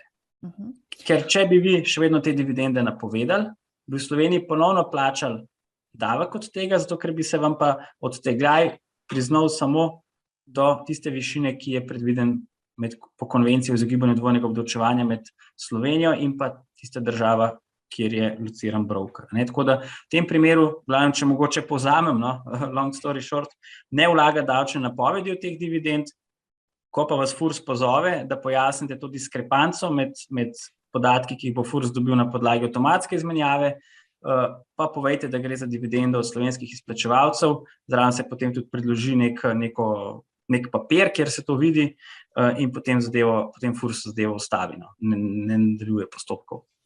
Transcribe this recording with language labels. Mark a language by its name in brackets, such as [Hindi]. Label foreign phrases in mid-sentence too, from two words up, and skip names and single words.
[Slovenian] Ker če bi vi še vedno te dividende napovedali, bi v Sloveniji ponovno plačali davek od tega, zato ker bi se vam pa odtegljaj priznal samo do tiste višine, ki je predviden po konvenciji o izogibanju dvojnega obdavčevanja med Slovenijo in pa tista država, kjer je lociran broker. Tako da v tem primeru, če mogoče povzamem, [English] long story short, [Slovenian] ne vlaga davčne napovedi od teh dividend, ko pa vas FURS pozove, da pojasnite to diskrepanco med podatki, ki jih bo FURS dobil na podlagi avtomatske izmenjave, pa povejte, da gre za dividendo od slovenskih izplačevalcev, zraven se potem tudi predloži nek papir, kjer se to vidi in potem FURS zadevo ustavi, ne nadaljuje postopkov.